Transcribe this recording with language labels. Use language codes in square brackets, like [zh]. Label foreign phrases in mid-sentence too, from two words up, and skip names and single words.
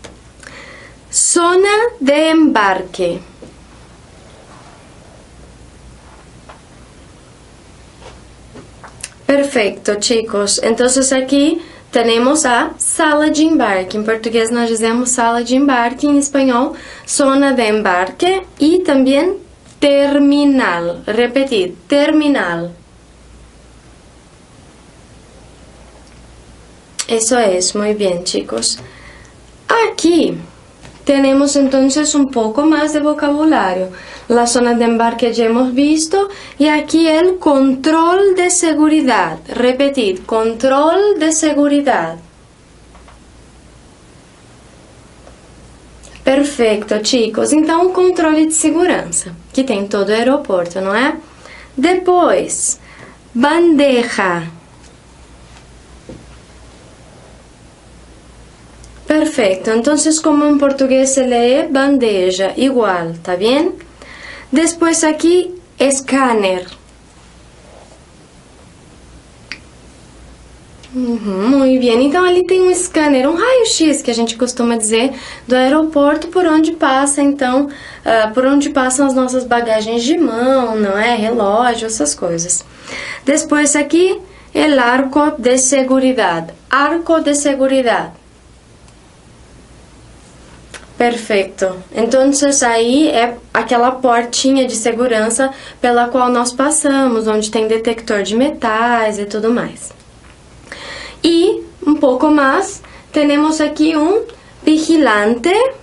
[es] Zona de embarque. Perfeito, chicos. [pt] Então, aqui temos a sala de embarque. Em português, nós dizemos sala de embarque. Em espanhol, [es] zona de embarque. [pt] E também terminal. Repetir, terminal. [es] Eso es, muy bien, chicos. Aquí tenemos entonces un poco más de vocabulario. La zona de embarque ya hemos visto y aquí el control de seguridad. Repetir, control de seguridad. [pt] Perfeito, chicos. Então, o controle de segurança, que tem em todo o aeroporto, não é? Depois, bandeja. [es] Perfecto, entonces como en portugués se lee bandeja, igual, ¿está bien? Después aquí, escáner. [pt] Muito bem, então ali tem um scanner, um raio-x que a gente costuma dizer do aeroporto, por onde passa então, por onde passam as nossas bagagens de mão, não é? Relógio, essas coisas. Depois aqui, [es] el arco de seguridad, arco de seguridad. [pt] Perfeito. Então, aí é aquela portinha de segurança pela qual nós passamos, onde tem detector de metais e tudo mais. E, um pouco mais, temos aqui um vigilante.